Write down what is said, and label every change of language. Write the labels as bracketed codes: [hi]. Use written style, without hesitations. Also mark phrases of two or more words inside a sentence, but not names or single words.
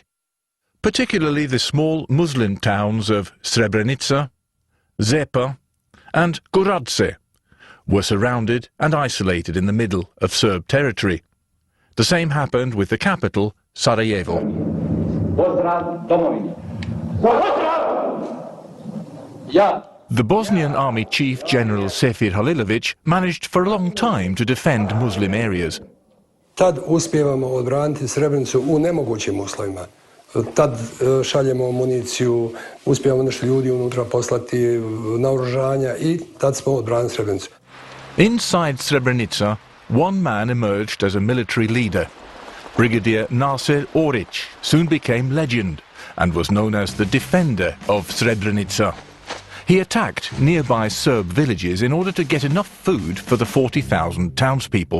[en] Particularly the small Muslim towns of Srebrenica, Zepa and Goradse were surrounded and isolated in the middle of Serb territory. The same happened with the capital, Sarajevo. The Bosnian army chief General Sefir Halilović managed for a long time to defend Muslim areas. [bs] Tad uspijevamo odbraniti Srebrenicu u nemogućim uslovima. Tad šaljemo municiju, uspijevamo nešto ljudi unutra poslati, naoružanja i tad smo odbranili Srebrenicu. [en] Inside Srebrenica, one man emerged as a military leader. Brigadier Nasir Orić soon became legend and was known as the defender of Srebrenica. He attacked nearby Serb villages in order to get enough food for the 40,000 townspeople.